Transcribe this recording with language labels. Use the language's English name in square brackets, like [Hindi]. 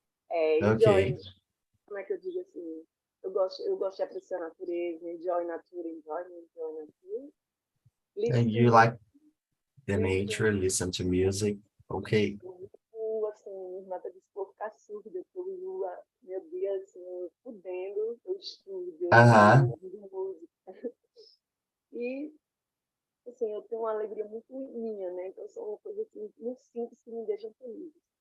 [Portuguese] Enjoy, como é que eu digo assim? Eu gosto de apreciar a natureza, [English] enjoy nature. And you like the nature, listen to music, okay. [Portuguese] Assim, minha irmã até disse que vou ficar surda, porque eu vivo meu dia assim, fudendo, eu estudo, eu ouvindo música. E, assim, eu tenho uma alegria muito minha, né? Então, são uma coisa assim, muito simples que me deixam feliz.